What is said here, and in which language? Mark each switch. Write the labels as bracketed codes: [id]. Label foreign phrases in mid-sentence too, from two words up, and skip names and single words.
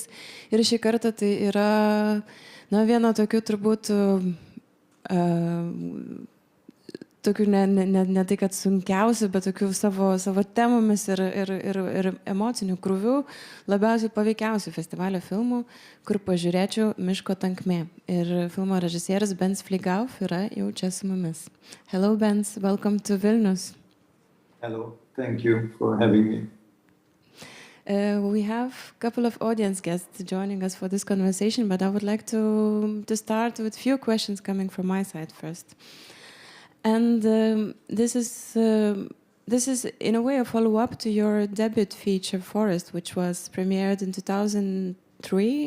[lt] Ir šį kartą tai yra viena tokių turbūt tokių ne tai, kad sunkiausių, bet tokių savo temomis ir emocinių krūvių labiausiai paveikiausių festivalio filmų, kur pažiūrėčiau MIŠKO TANKMŽ. Ir filmo režisierius Benedek Fliegauf yra jau čia su mumis. [en] Hello, Benz, welcome to Vilnius. Hello, thank you for having me. We have a couple of audience guests joining us for this conversation, but I would like to start with a few questions coming from my side first. And this is in a way a follow-up to your debut feature, Forest, which was premiered in 2003.